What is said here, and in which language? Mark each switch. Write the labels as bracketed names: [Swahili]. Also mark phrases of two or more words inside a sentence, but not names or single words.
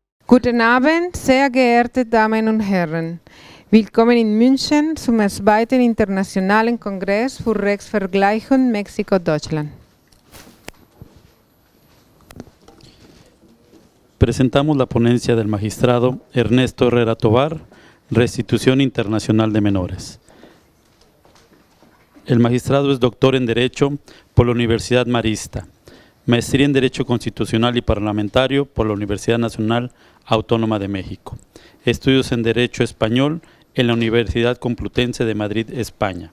[German] Guten Abend, sehr geehrte Damen und Herren. Willkommen in München zum zweiten internationalen Kongress für Rechtsvergleichung Mexiko-Deutschland. [Spanish] Presentamos la ponencia del magistrado Ernesto Herrera Tovar, Restitución Internacional de Menores. El magistrado es doctor en Derecho por la Universidad Marista, maestría en Derecho Constitucional y Parlamentario por la Universidad Nacional Autónoma de México, estudios en Derecho Español en la Universidad Complutense de Madrid, España.